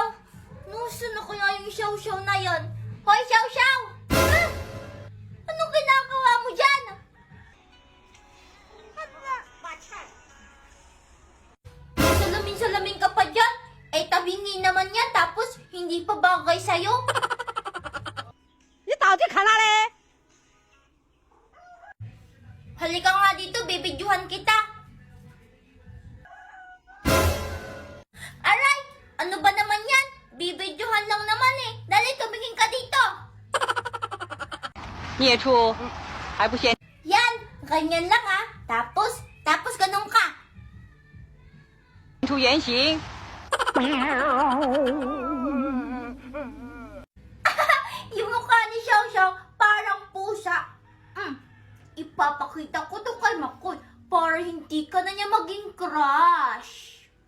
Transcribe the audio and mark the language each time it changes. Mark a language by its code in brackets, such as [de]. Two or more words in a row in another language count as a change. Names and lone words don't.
[tl] Nasaan na kaya yung Xiao Xiao na yon? Hoy, Xiao Xiao! Ah! Anong ginagawa mo dyan? Salamin-salamin ka pa dyan? Eh, tabingin naman yan, tapos hindi pa bagay sa'yo? [zh] 你到底看哪里？ [tl] Halika nga dito, bibidyuhan kita. Aray! Ano ba naman yan? Bibidyuhan lang naman eh. Dali, tumingin ka dito. [zh] 孽畜，还不嫌 [tl] Yan, ganyan lang ah. Tapos ganun ka. [zh] 出原形？ [tl] Yung mukha ni Xiao Xiao, parang pusa. Ipapakita ko to kay Makoy para hindi ka na niya maging crush.